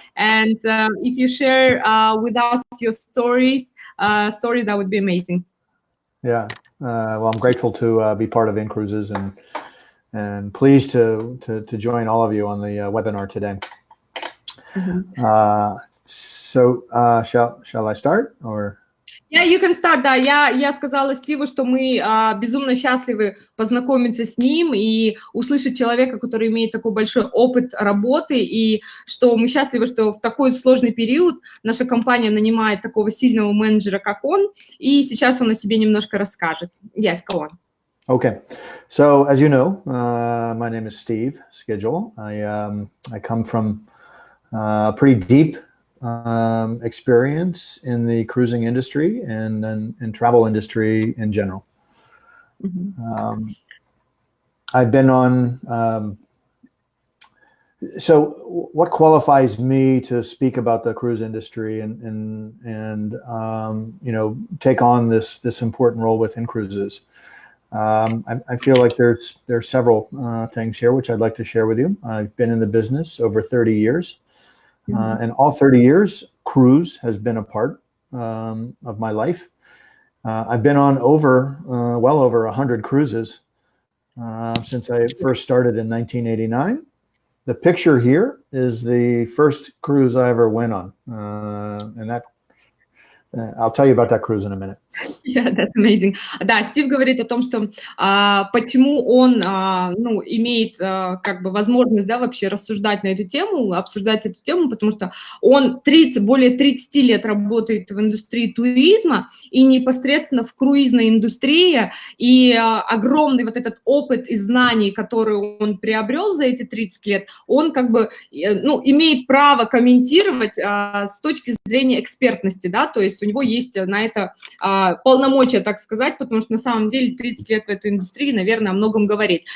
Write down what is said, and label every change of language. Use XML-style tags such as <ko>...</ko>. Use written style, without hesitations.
<en>And if you share with us your story, that would be amazing. Yeah, well, I'm grateful to be part of Cruises and pleased to join all of you on the webinar today. Mm-hmm. Shall I start or? Yeah, you can start, да.</en> <ru>Я сказала Стиву, что мы безумно счастливы познакомиться с ним и услышать человека, который имеет такой большой опыт работы, и что мы счастливы, что в такой сложный период наша компания нанимает такого сильного менеджера, как он, и сейчас он о себе немножко расскажет.</ru> <en>Yes, go on. Okay, so as you know, my name is Steve Skеджу. I come from pretty deep experience in the cruising industry and travel industry in general. Mm-hmm. I've been on. So, what qualifies me to speak about the cruise industry and you know, take on this important role within cruises? I feel like there's several things here which I'd like to share with you. I've been in the business over 30 years. And all 30 years, cruise has been a part of my life. I've been on well over 100 cruises since I first started in 1989. The picture here is the first cruise I ever went on. And that I'll tell you about that cruise in a minute. Yeah, that's amazing.</en> <ru>Да, Стив говорит о том, что почему он имеет как бы возможность, да, вообще рассуждать на эту тему, обсуждать эту тему, потому что он более 30 лет работает в индустрии туризма и непосредственно в круизной индустрии, и огромный вот этот опыт и знаний, которые он приобрел за эти 30 лет, он как бы, имеет право комментировать с точки зрения экспертности, да, то есть у него есть на это полномочия, так сказать, потому что на самом деле 30 лет в этой индустрии, наверное, о многом говорит.</ru>